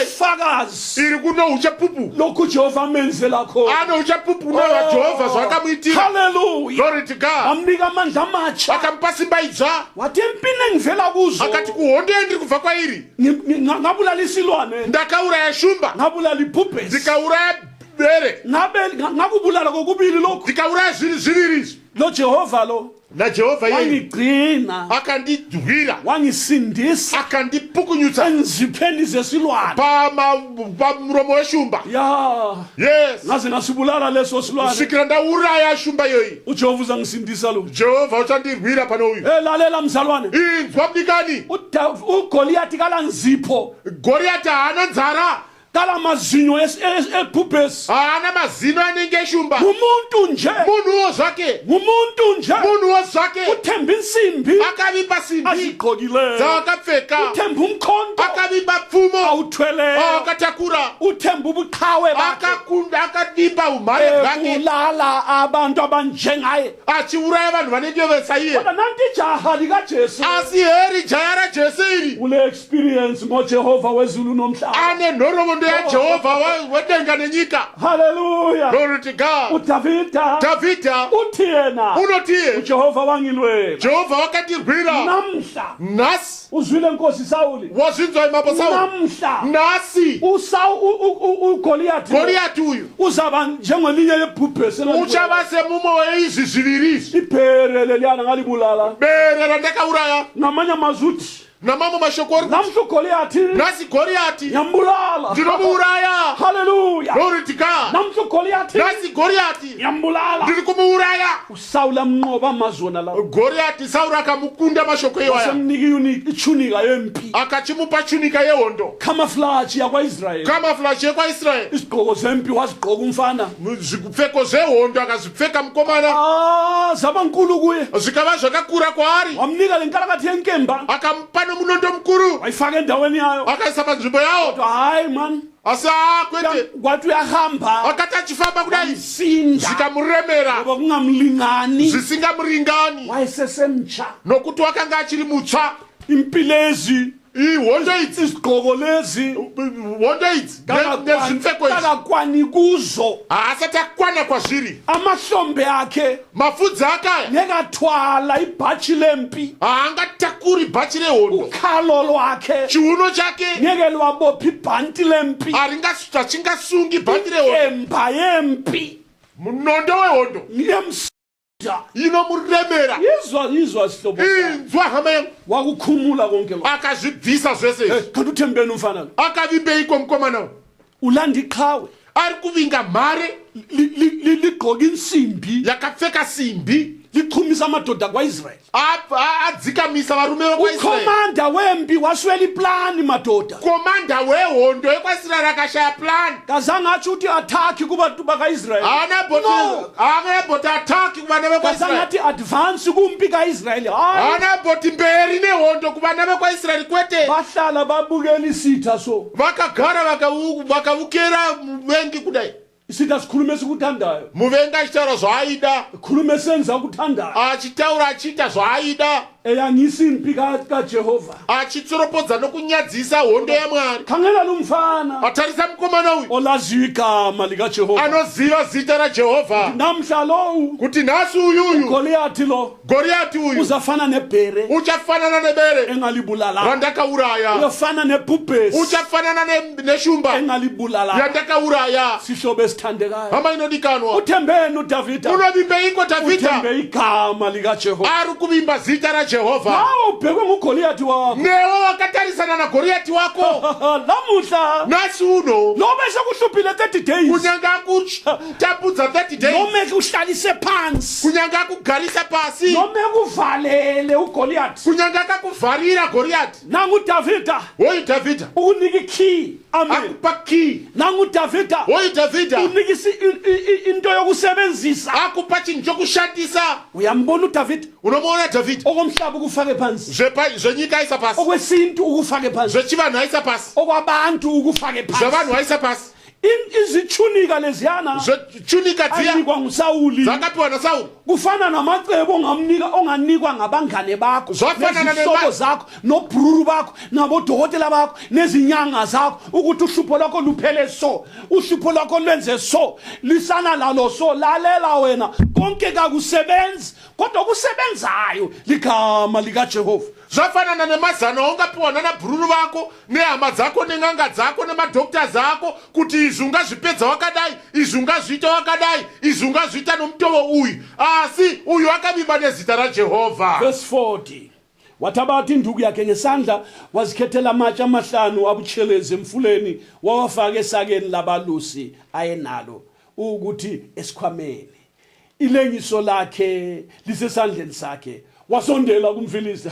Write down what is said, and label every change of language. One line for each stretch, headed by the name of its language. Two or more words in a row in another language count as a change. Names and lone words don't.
North Ndebele: Ubufakazi
Shona: iri kuno uchapupu.
North Ndebele: lokhu Jehova amenzela khona.
Shona: Ano uchapupu na Jehova zvakamuitira.
English: Hallelujah. Glory to God.
North Ndebele: Amnika amandla amatsha.
Shona: Akamupa simba idzva.
North Ndebele: Wathi empini engivela kuzo
Shona: Akati kuhondo endiri kubva kwairi
North Ndebele: ngabulala isilwane,
Shona: ndakauraya shumba,
North Ndebele: ngabulala ibhubhesi,
Shona: ndikauraya bere,
North Ndebele: ngakubulala kokubili lokhu.
Shona: ndikauraya zviviri izvi.
North Ndebele: Lo Jehova lo
Shona: naJehovha yeye
North Ndebele: wangigcina,
Shona: akandidhwira,
North Ndebele: wangisindisa
Shona: akandipukunyutsa
North Ndebele: enzipheni zesilwane.
Shona: pamuromo weshumba. Ya
English: Yes,
North Ndebele: ngaze ngasibulala leso silwane.
Shona: kusvikira ndauraya shumba yoyi.
North Ndebele: uJehova uzangisindisa lo.
Shona: Jehovha uchandirwira pano uyu.
North Ndebele: Lalela mzalwane,
Shona: Inzwa mnikani,
North Ndebele: uGoliath kala nzipho,
Shona: Goriati haana nzara,
North Ndebele: kala mazinyo ebhubhesi.
Shona: haana mazino anenge eshumba.
North Ndebele: Ngumuntu nje,
Shona: Munhuwo zvake,
North Ndebele: ngumuntu nje
Shona: munhuwo zvake
North Ndebele: uthemba insimbi
Shona: akavimba simbi
North Ndebele: azigqokileyo,
Shona: dzaakapfeka,
North Ndebele: uthemba umkhonto
Shona: akavimba pfumo
North Ndebele: awuthweleyo,
Shona: akatakura,
North Ndebele: uthemba ubuqhawe bakhe
Shona: akakunda, akavimba umhare bwake,
North Ndebele: ebulala abantu abanjengaye.
Shona: achiuraya vanhu vanenge vesaiye.
North Ndebele: Kodwa nanti ijaha likaJesu
Shona: Asi heri jaya raJesu iri
North Ndebele: ule experience ngoJehova wezulu nomhlaba.
Shona: ane nhoroondo yaJehovha wedenga nenyika.
English: Hallelujah. Glory to God.
North Ndebele: uDavida
Shona: Dhavhidha
North Ndebele: uthi yena
Shona: unotiye,
North Ndebele: uJehova wangilwela.
Shona: Jehovha wakandirwira.
North Ndebele: Namhla
Shona: Nhasi
North Ndebele: uzwile Nkosi Sawuli,
Shona: wazvinzwa imambo Sauli.
North Ndebele: namhla
Shona: Nhasi
North Ndebele: uGoliath
Shona: Goriati uyu
North Ndebele: uzaba njengelinye yebhubhesi
Shona: uchava semumwe weizvi zviviri izvi.
North Ndebele: ibhere leliyana ngalibulala.
Shona: Bere randakauraya
North Ndebele: Ngamanye amazwi uthi
Shona: namamwe mashoko ori
North Ndebele: namhla uGoliath
Shona: nhasi Goriati
North Ndebele: yambulala.
Shona: ndinomuuraya.
English: Hallelujah. Glory to God.
North Ndebele: Namhla uGoliath
Shona: Nhasi Goriati
North Ndebele: yambulala.
Shona: ndiri kumuuraya.
North Ndebele: uSawuli amnqoba amazwana lawo,
Shona: Goriati Sauri akamukunda mashoko iwaya,
North Ndebele: wasemnika ichunika yempi,
Shona: akachimupa chunika yehondo,
North Ndebele: camouflage yakwaIsrayeli,
Shona: kamaflashi ekwaIsraeri,
North Ndebele: isigqoko zempi wazigqoka umfana.
Shona: zvipfeko zvehondo akazvipfeka mukomana,
North Ndebele: Zaba nkulu kuye,
Shona: zvikava zvakakura kwaari.
North Ndebele: wamnika lenkalakati yenkemba,
Shona: Akamupa nomunondo mukuru,
North Ndebele: wayifaka endaweni yayo.
Shona: akaisa panzvimbo yawo.
North Ndebele: Kodwa hayi man,
Shona: Asi kwete,
North Ndebele: kwathi uyahamba
Shona: akati achifamba kudai
North Ndebele: sinda
Shona: zvikamuremera,
North Ndebele: ngoba kungamlingani,
Shona: zvisingamuringani,
North Ndebele: wayesesemtsha.
Shona: nokuti wakanga achiri mutsva.
North Ndebele: Impilezi
Shona: Ihondo idzi,
North Ndebele: izigqoko lezi
Shona: hondo idzi nezvipfeko izvi
North Ndebele: kakakwani kuzo,
Shona: haasati akwana kwazviri.
North Ndebele: amahlombe akhe
Shona: Mafudzi akaya
North Ndebele: ngekathwala ibhachi lempi,
Shona: haangatakuri bhachi rehondo.
North Ndebele: ukhalo lwakhe
Shona: Chiuno chake
North Ndebele: ngeke lwabopha ibhanti lempi,
Shona: achingasungi bhachi rehondo.
North Ndebele: emba yempi
Shona: Munondo wehondo
North Ndebele: yemsida.
Shona: inomuremera.
North Ndebele: Yizwa sihlobo sami,
Shona: Inzwa hama yangu,
North Ndebele: wakukhumula konke lokho.
Shona: akazvibvisa zvese izvi.
North Ndebele: Kanti uthembeni umfana lo,
Shona: Akavimbeiko mukomana uyu?
North Ndebele: ulanda iqhawe
Shona: Ari kuvinga mhare
North Ndebele: ligqoka insimbi,
Shona: yakapfeka simbi,
North Ndebele: lichumisa amadoda akwaIsrayeli.
Shona: adzikamisa varume vekwaIsraeri.
North Ndebele: Ukhomanda wempi waswela iplani madoda,
Shona: Komanda wehondo yekwaIsraeri akashaya plan.
North Ndebele: kazange athi uthi attack kubantu bakaIsrayeli, No.
Shona: haanabhoti ataki kuvana
North Ndebele: kazange
Shona: vekwaIsraeri,
North Ndebele: athi advance kumpi kaIsrayeli. Hayi,
Shona: haanabhoti mberi nehondo kuvana vekwaIsraeri, kwete.
North Ndebele: bahlala babukela isitha. So
Shona: Vakagara vakavukera muvengi kudai.
North Ndebele: isitha sikhulume sikuthandayo,
Shona: Muvengi achitaura zvaaida,
North Ndebele: khulume senza kuthandayo,
Shona: achitaura achiita zvaaida,
North Ndebele: eyangisa impi kaJehova.
Shona: achitsoropodza nokunyadzisa hondo yaMwari.
North Ndebele: Khangela lo mfana
Shona: Atarisa mukomana uyu
North Ndebele: olaziyo igama likaJehova.
Shona: anoziva zita raJehovha,
North Ndebele: Namhla lowu
Shona: kuti nhasi uyuyu
North Ndebele: Goliath lo
Shona: Goriati uyu
North Ndebele: uzafana nebhere
Shona: uchafanana nebere
North Ndebele: engalibulala,
Shona: randakauraya,
North Ndebele: uyafana nebhubhesi
Shona: uchafanana neshumba
North Ndebele: engalibulala.
Shona: yandakauraya.
North Ndebele: Sihlobo esithandekayo,
Shona: Hama
North Ndebele: uthembeni
Shona: inodikanwa,
North Ndebele: uDavida,
Shona: unovimbeiko Dhavhidha?
North Ndebele: uthembe igama likaJehova.
Shona: Ari kuvimba zita raJehovha.
North Ndebele: Jehova nawe ubhekwe ngugoliathi wakho
Shona: newe wakatarisana na Goliathi wako
North Ndebele: lamuhla
Shona: nasi uno
North Ndebele: noma sekuhluphile 30 days
Shona: kunyanga kutapudza 30 days
North Ndebele: noma kuhlalise phansi
Shona: kunyanga kugalisa pasi
North Ndebele: noma kuvalele ugoliathi
Shona: kunyanga kakuvarira Goliathi
North Ndebele: nangu Davida
Shona: hoyi Davida
North Ndebele: unika ikey amen
Shona: akupa key
North Ndebele: nangu Davida
Shona: hoyi Davida
North Ndebele: unika into yokusebenzisa
Shona: akupa chinhu chokushandisa
North Ndebele: uyambona uDavid
Shona: unomona David
North Ndebele: okomhlaba ukufake phansi
Shona: zvenyika aisa pasi
North Ndebele: okwesintu ukufake phansi
Shona: zvechivanhu aisa pasi
North Ndebele: okwabantu ukufake phansi
Shona: zvevanhu aisa pasi
North Ndebele: izithunika leziyana
Shona: zvechunika dziya
North Ndebele: ayinikwa nguSawuli
Shona: dzakapiwa naSauli
North Ndebele: kufana namacebo onganikwa ngabangane bakho
Shona: Zvafana
North Ndebele: nezihlobo zakho nobhruru bakho nabodokotela bakho nezinyanga zakho ukuthi uhlupho lwakho luphele so uhlupho lwakho lwenze so lisana lalo so lalela wena konke kakusebenzi kodwa kusebenzayo ligama likaJehova
Shona: zvafanana nemazano aungapiwa nanabhururu vako nehama dzako nen'anga dzako nemadhoktors ako kuti izvi ungazvipedza wakadai izvi ungazviita wakadai izvi ungazviita nomutovo uyu asi uyu akavimba nezita raJehovha.
North Ndebele: Verse 40 wathabatha induku yakhe ngesandla wazikhethela amatshe amahlanu abutshelezi emfuleni wawafaka esakeni labalusi ayenalo ukuthi esikhwameni ilengiso lakhe lisesandleni sakhe wasondela kumfilisti.